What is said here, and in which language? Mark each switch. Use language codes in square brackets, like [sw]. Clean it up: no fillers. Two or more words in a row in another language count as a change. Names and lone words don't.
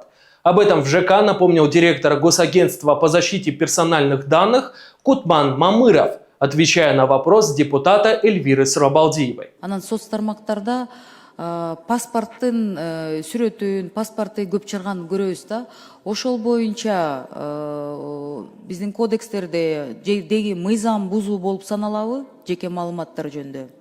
[ru] Об этом в ЖК напомнил директор Госагентства по защите персональных данных Кутман Мамыров, отвечая на вопрос депутата Эльвиры Сұрабалдиевой. [ky] Анан соцтармактарда паспорттун сүрөтүн, паспортты көп чыгарган көрөбүз да. Ошол боюнча биздин кодекстерде деги мыйзам бузуу болуп саналабы жеке маалыматтар жөнүндө?